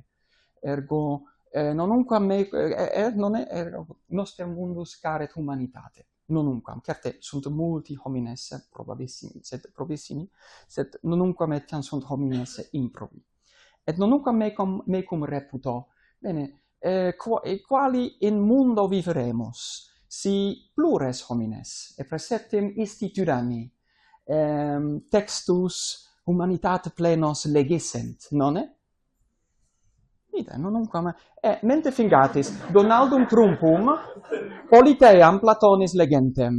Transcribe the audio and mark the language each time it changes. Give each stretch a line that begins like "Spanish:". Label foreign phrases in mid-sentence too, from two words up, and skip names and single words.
Latin: Ergo nonunquam nostrum mundus caret humanitate. Nonunquam, certe sunt multi homines probabissimi, sed nonunquam etiam sunt homines improbi. Et nonunquam mecum reputo, bene, quali in mundo viveremus, si plures homines, et praesertim isti tyranni, textus humanitate plenos legissent, nonne? Ite, nonunquam, mente fingatis, Donaldum Trumpum, Politeam Platonis legentem.